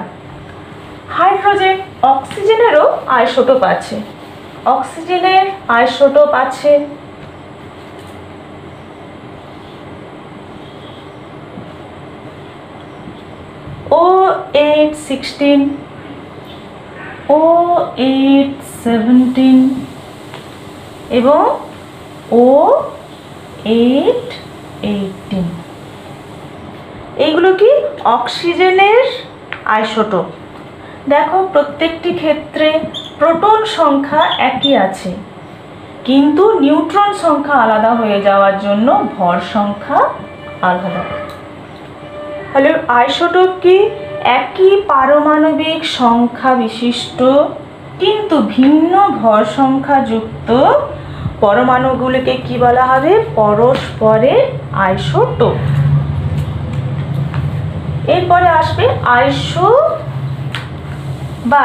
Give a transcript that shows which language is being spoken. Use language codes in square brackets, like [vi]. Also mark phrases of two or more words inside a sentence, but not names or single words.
[bn] হাইড্রোজেন অক্সিজেনেরও আইসোটোপ আছে, অক্সিজেনের আইসোটোপ আছে O816, O817 এবং O818। এগুলো কি অক্সিজেনের আইসোটোপ। দেখো প্রত্যেকটি ক্ষেত্রে প্রোটন সংখ্যা একই আছে কিন্তু নিউট্রন সংখ্যা আলাদা হয়ে যাওয়ার জন্য ভর সংখ্যা আলাদা। তাহলে আইসোটোপ কি একই পারমাণবিক সংখ্যা বিশিষ্ট কিন্তু ভিন্ন ভর সংখ্যা যুক্ত পরমাণুগুলিকে কি বলা হবে? পরস্পরের আইসোটোপ। এরপরে আসবে আইসোবার।